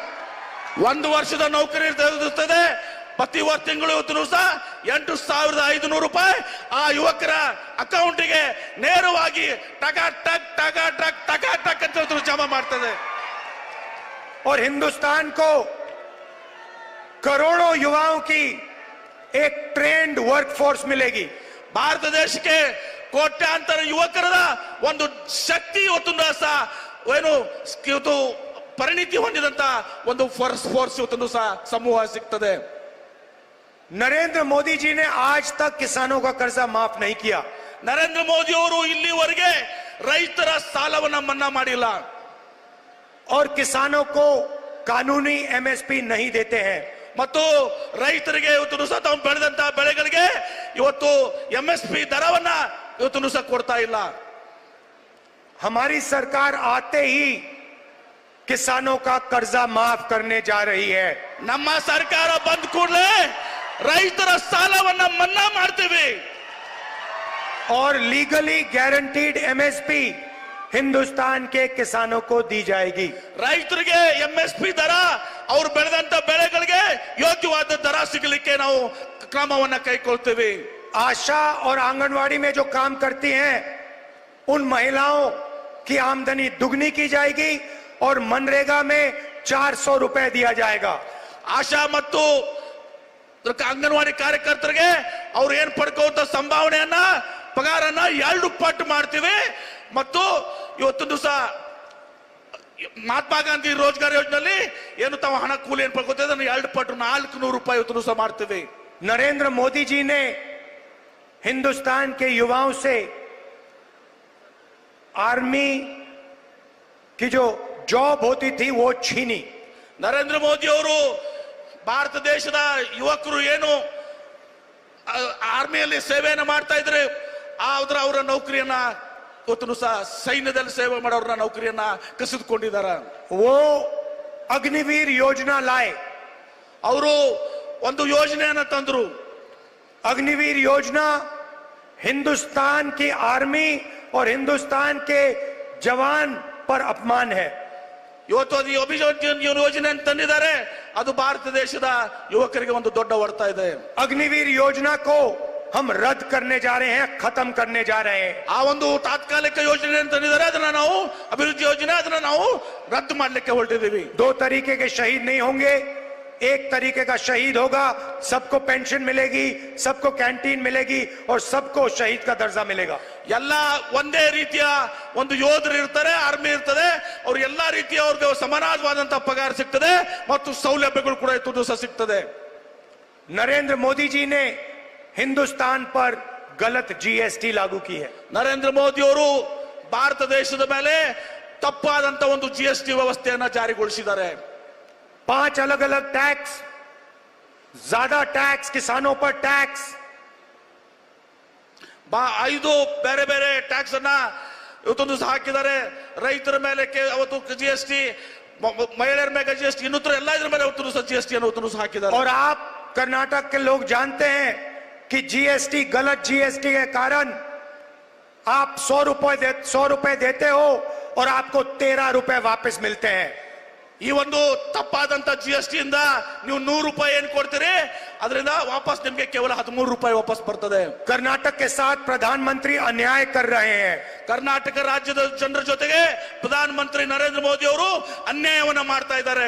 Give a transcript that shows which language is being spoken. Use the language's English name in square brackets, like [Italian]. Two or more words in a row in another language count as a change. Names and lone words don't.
[Kannada] 1 ವರ್ಷದ ನೌಕರಿ ಇರ್ತದೆ, ಪ್ರತಿ ತಿಂಗಳು ಇವತ್ತು ಸಹ 8,500 ರೂಪಾಯಿ ಆ ಯುವಕರ ಅಕೌಂಟಿಗೆ ನೇರವಾಗಿ ಟಕ ಟಕ್ ಟಕ ಟಕ್ ಟಕ ಟಕ್ ಅಂತ ಜಮಾ ಮಾಡ್ತದೆ। [Hindi] और हिंदुस्तान को करोड़ों युवाओं की एक [English] trained workforce [Hindi] मिलेगी। [Kannada] ಭಾರತ ದೇಶಕ್ಕೆ ಕೋಟ್ಯಾಂತರ ಯುವಕರ ಒಂದು ಶಕ್ತಿ ಇವತ್ತು ಸಹ ಏನು ಇವತ್ತು ಪರಿಣಿತಿ ಹೊಂದಿದಂತ ಒಂದು ಫೋರ್ಸ್ ಇವತ್ತು ಸಹ ಸಮೂಹ ಸಿಗ್ತದೆ। [Hindi] नरेंद्र मोदी जी ने आज तक किसानों का कर्जा माफ नहीं किया। [Kannada] ನರೇಂದ್ರ ಮೋದಿ ಅವರು ಇಲ್ಲಿವರೆಗೆ ರೈತರ ಸಾಲವನ್ನ ಮನ್ನಾ ಮಾಡಿಲ್ಲ, [Hindi] और किसानों को कानूनी एमएसपी नहीं देते हैं। [Kannada] ಮತ್ತು ರೈತರಿಗೆ ಇವತ್ತು ಸಹ ತಾವು ಬೆಳೆದಂತ ಬೆಳೆಗಳಿಗೆ ಇವತ್ತು ಎಂಎಸ್ಪಿ ದರವನ್ನ ಇವತ್ತು ಸಹ ಕೊಡ್ತಾ ಇಲ್ಲ। [Hindi] हमारी सरकार आते ही किसानों का कर्जा माफ करने जा रही है। [Kannada] ನಮ್ಮ ಸರ್ಕಾರ ಬಂದ ಕೂಡಲೇ ರೈತರ ಸಾಲವನ್ನ ಮನ್ನಾ ಮಾಡ್ತೇವೆ। [Hindi] और [English] legally guaranteed MSP [Hindi] हिंदुस्तान के किसानों को दी जाएगी। [Kannada] ರೈತರಿಗೆ ಎಂಎಸ್ಪಿ ದರ ಅವರು ಬೆಳೆದಂತ ಬೆಳೆಗಳಿಗೆ ಯೋಗ್ಯವಾದ ದರ ಸಿಗಲಿಕ್ಕೆ ನಾವು ಕ್ರಮವನ್ನ ಕೈಗೊಳ್ತೇವೆ। [Hindi] आशा और आंगनवाड़ी में जो काम करती हैं उन महिलाओं की आमदनी दुगनी की जाएगी और मनरेगा में 400 रुपए दिया जाएगा। [Kannada] ಆಶಾ ಮತ್ತು ಅಂಗನವಾಡಿ ಕಾರ್ಯಕರ್ತರಿಗೆ ಅವ್ರು ಏನ್ ಪಡ್ಕೊಳ್ಳುವಂತ ಸಂಭಾವನೆಯನ್ನ ಪಗಾರನ್ನ 2 ಪಟ್ಟು ಮಾಡ್ತೀವಿ. ಮತ್ತು ಇವತ್ತು ದಿವಸ ಮಹಾತ್ಮ ಗಾಂಧಿ ರೋಜ್ಗಾರ್ ಯೋಜನೆಯಲ್ಲಿ ಏನು ತಾವು ಹಣ ಕೂಲಿ ಏನ್ ಪಡ್ಕೊತೀವಿ ಅದನ್ನು 2 ಪಟ್ಟು 400 ರೂಪಾಯಿ ಇವತ್ತು ದಿವಸ ಮಾಡ್ತೀವಿ. [Hindi] नरेंद्र मोदी जी ने हिंदुस्तान के युवाओं से आर्मी की जो जॉब होती थी वो छीनी. [Kannada] ನರೇಂದ್ರ ಮೋದಿ ಅವರು ಭಾರತ ದೇಶದ ಯುವಕರು ಏನು ಆರ್ಮಿಯಲ್ಲಿ ಸೇವೆಯನ್ನು ಮಾಡ್ತಾ ಇದ್ರೆ ಅವರ ನೌಕರಿಯನ್ನ ಇವತ್ತು ಸಹ ಸೈನ್ಯದಲ್ಲಿ ಸೇವೆ ಮಾಡೋರ ನೌಕರಿಯನ್ನ ಕಸಿದುಕೊಂಡಿದ್ದಾರೆ. [Hindi] वो अग्निवीर योजना लाए. [Kannada] ಅವರು ಒಂದು ಯೋಜನೆಯನ್ನ ತಂದ್ರು. [Hindi] अग्निवीर योजना हिंदुस्तान की आर्मी और हिंदुस्तान के जवान पर अपमान है. [Kannada] ಇವತ್ತು ಅದು ಯೋಜನೆ ತಂದಿದ್ದಾರೆ. ಅದು ಭಾರತ ದೇಶದ ಯುವಕರಿಗೆ ಒಂದು ದೊಡ್ಡ ಹೊಡೆತ ಇದೆ. [Hindi] अग्निवीर योजना को हम रद्द करने जा रहे हैं, खत्म करने जा रहे हैं. [Kannada] ಆ ಒಂದು ತಾತ್ಕಾಲಿಕ ಯೋಜನೆ ತಂದಿದ್ದಾರೆ. ಅದನ್ನ ನಾವು ಅಭಿವೃದ್ಧಿ ಯೋಜನೆ ಅದನ್ನ ನಾವು ರದ್ದು ಮಾಡಲಿಕ್ಕೆ ಹೊರಟಿದ್ದೀವಿ. [Hindi] 2 तरीके के शहीद नहीं होंगे. एक तरीके का शहीद होगा, सबको पेंशन मिलेगी, सबको कैंटीन मिलेगी और सबको शहीद का दर्जा मिलेगा. [Kannada] ಎಲ್ಲ ಒಂದೇ ರೀತಿಯ ಒಂದು ಯೋಧರು ಇರ್ತಾರೆ, ಆರ್ಮಿ ಇರ್ತದೆ. ಅವ್ರು ಎಲ್ಲಾ ರೀತಿಯ ಅವ್ರಿಗೆ ಸಮಾನವಾದಂತಹ ಪಗಾರ ಸಿಗ್ತದೆ ಮತ್ತು ಸೌಲಭ್ಯಗಳು ಕೂಡ ಇವತ್ತು ದಿವಸ ಸಿಗ್ತದೆ. [Hindi] नरेंद्र मोदी जी ने हिंदुस्तान पर गलत जीएसटी लागू की है. [Kannada] ನರೇಂದ್ರ ಮೋದಿ ಅವರು ಭಾರತ ದೇಶದ ಮೇಲೆ ತಪ್ಪಾದಂತ ಒಂದು ಜಿಎಸ್ಟಿ ವ್ಯವಸ್ಥೆಯನ್ನ ಜಾರಿಗೊಳಿಸಿದ್ದಾರೆ. [Hindi] 5 अलग अलग टैक्स, ज्यादा टैक्स, किसानों पर टैक्स, [Kannada] 5 ಬೇರೆ ಬೇರೆ ಟ್ಯಾಕ್ಸ್ ಅನ್ನ ಇವತ್ತೊಂದು ಹಾಕಿದ್ದಾರೆ. ರೈತರ ಮೇಲೆ ಅವತ್ತು ಜಿಎಸ್ಟಿ, ಮಹಿಳೆಯರ ಮೇಲೆ ಜಿಎಸ್ಟಿ, ಇನ್ನೂತರ ಎಲ್ಲ ಇದ್ರ ಮೇಲೆ ಅವತ್ತು ಜಿಎಸ್ಟಿ ಅನ್ನು ಹಾಕಿದ್ದಾರೆ. [Hindi] और आप कर्नाटक के लोग जानते हैं कि जीएसटी, गलत जीएसटी के कारण आप 100 रुपए देते हो और आपको 13 रुपए वापस मिलते हैं. [Kannada] ಈ ಒಂದು ತಪ್ಪಾದಂತ ಜಿಎಸ್ಟಿ ಇಂದ ನೀವು 100 ರೂಪಾಯಿ ಏನ್ ಕೊಡ್ತೀರಿ ಅದರಿಂದ ವಾಪಸ್ ನಿಮ್ಗೆ ಕೇವಲ 13 ರೂಪಾಯಿ ವಾಪಸ್ ಬರ್ತದೆ. [Hindi] कर्नाटक के साथ प्रधानमंत्री अन्याय कर रहे हैं. [Kannada] ಕರ್ನಾಟಕ ರಾಜ್ಯದ ಜನರ ಜೊತೆಗೆ ಪ್ರಧಾನಮಂತ್ರಿ ನರೇಂದ್ರ ಮೋದಿ ಅವರು ಅನ್ಯಾಯವನ್ನ ಮಾಡ್ತಾ ಇದ್ದಾರೆ.